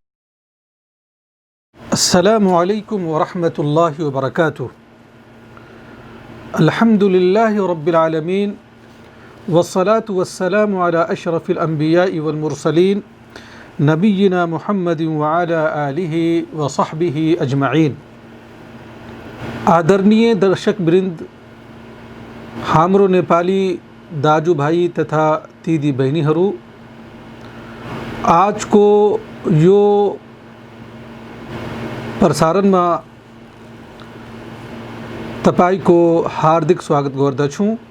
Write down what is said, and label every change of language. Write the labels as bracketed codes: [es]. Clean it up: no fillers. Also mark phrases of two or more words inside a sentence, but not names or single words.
[ar] السلام عليكم ورحمة الله وبركاته. الحمد لله رب العالمين، والصلاة والسلام على أشرف الأنبياء والمرسلين نبينا محمد وعلى آله وصحبه أجمعين. [ne] आदरणीय दर्शक वृंद, हाम्रो नेपाली दाजुभाइ तथा दिदी बहिनीहरू, आजको यो प्रसारणमा तपाईको हार्दिक स्वागत गर्दछु।